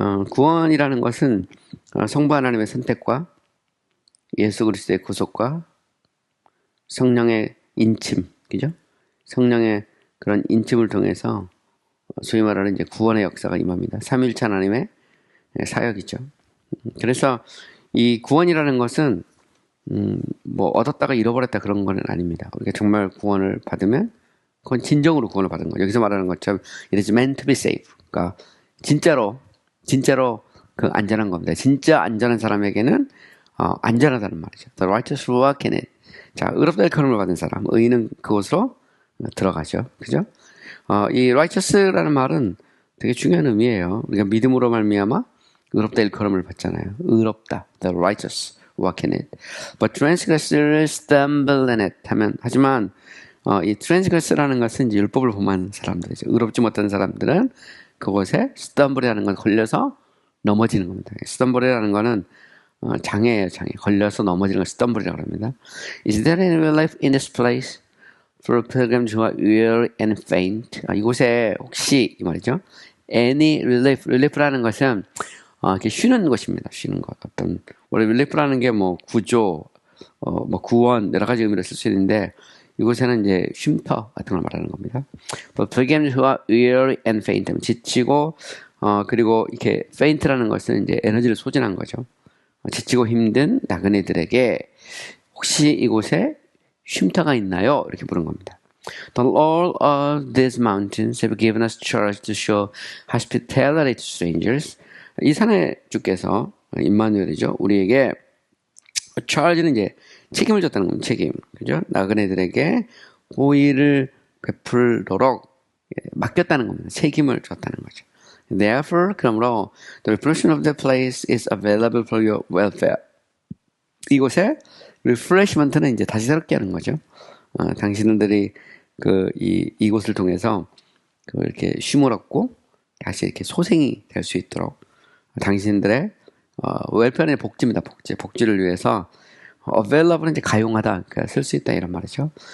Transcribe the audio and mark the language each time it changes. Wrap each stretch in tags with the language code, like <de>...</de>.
<ko>구원이라는 것은 성부 하나님의 선택과 예수 그리스도의 구속과 성령의 인침, 그죠? 성령의 그런 인침을 통해서 소위 말하는 이제 구원의 역사가 임합니다. 삼위일체 하나님의 사역이죠. 그래서 이 구원이라는 것은 뭐 얻었다가 잃어버렸다 그런 건 아닙니다. 우리가 정말 구원을 받으면 그건 진정으로 구원을 받은 거예요. 여기서 말하는 것처럼</ko> <en>it is meant to be safe.</en> <ko>그러니까 진짜로 그 안전한 겁니다. 진짜 안전한 사람에게는 안전하다는 말이죠.</ko> <en>The righteous walk in it.</en> <ko>자, 의롭다 일컬음을 받은 사람, 의인은 그곳으로 들어가죠. 그죠? 이 righteous라는 말은 되게 중요한 의미예요. 우리가 믿음으로 말미암아 의롭다 일컬음을 받잖아요.</ko> <en>의롭다, the righteous walk in it. But transgressors stumble in it.</en> <ko>하지만 이 transgress라는 것은 이제 율법을 범한 사람들이죠. 의롭지 못한 사람들은 그곳에 stumble이라는 건 걸려서 넘어지는 겁니다. stumble이라는 거는 장애예요, 장애. 걸려서 넘어지는 걸 stumble이라고 합니다.</ko> <en>Is there any relief in this place for pilgrims who are weary and faint?</en> <ko>이곳에 혹시 이 말이죠. Any relief라는 것은 이렇게 쉬는 곳입니다. 쉬는 곳. 원래 relief라는 게 뭐 구조, 뭐 구원 여러 가지 의미로 쓸 수 있는데 이곳에는 이제 쉼터 같은 걸 말하는 겁니다.</ko> <en>But pilgrims who are weary and faint,</en> <ko>지치고 그리고 이렇게 faint라는 것은 이제 에너지를 소진한 거죠. 지치고 힘든 나그네들에게 혹시 이곳에 쉼터가 있나요? 이렇게 물은 겁니다.</ko> <en>The Lord of these mountains have given us charge to show hospitality to strangers.</en> <ko>이 산의 주께서 임마누엘이죠. 우리에게 charge는 이제 책임을 줬다는 겁니다. 책임. 그죠? 나그네들에게 호의를 베풀도록 맡겼다는 겁니다. 책임을 줬다는 거죠.</ko> <en>Therefore, 그러므로 the refreshment of the place is available for your welfare.</en> <ko>이곳에 refreshment는 이제 다시 새롭게 하는 거죠. 당신들이 이곳을 통해서 이렇게 쉼을 얻고 다시 이렇게 소생이 될 수 있도록 당신들의 웰페어의 복지입니다. 복지를 위해서 available은 이제 가용하다, 그러니까 쓸 수 있다 이런 말이죠.</ko>